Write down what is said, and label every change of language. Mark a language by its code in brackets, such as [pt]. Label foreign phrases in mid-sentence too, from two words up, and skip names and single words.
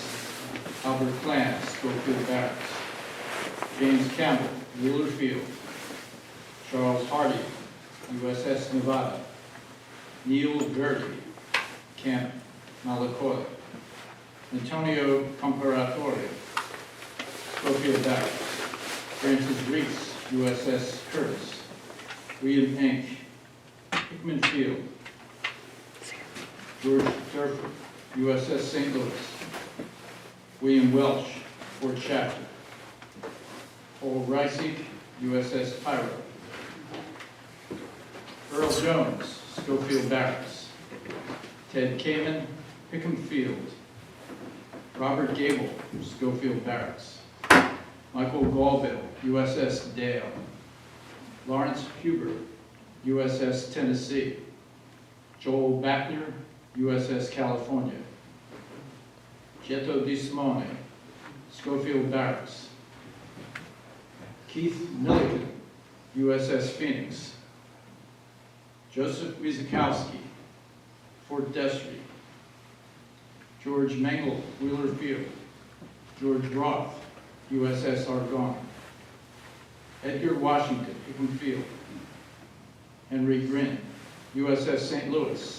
[en] Albert Clance, Schofield Barracks. James Campbell, Wheeler Field. Charles Hardy, USS Nevada. Neil Gertie, Camp Malakoy. Antonio Comparatore, Schofield Barracks. Francis Reese, USS Curtis. William Pink, Hickman Field. George Durford, USS St. Louis. William Welch, Fort Shafter. Paul Reisig, USS Pyro. Earl Jones, Schofield Barracks. Ted Kamen, Hickam Field. Robert Gable, Schofield Barracks. Michael Galville, USS Dale. Lawrence Huber, USS Tennessee. Joel Backner, USS California. Jetto Di Simone, Schofield Barracks. Keith Milliken, USS Phoenix. Joseph Wiesikowski, Fort Destry. George Mengel, Wheeler Field. George Roth, USS Argonne. Edgar Washington, Hickam Field. Henry Grinn, USS St. Louis.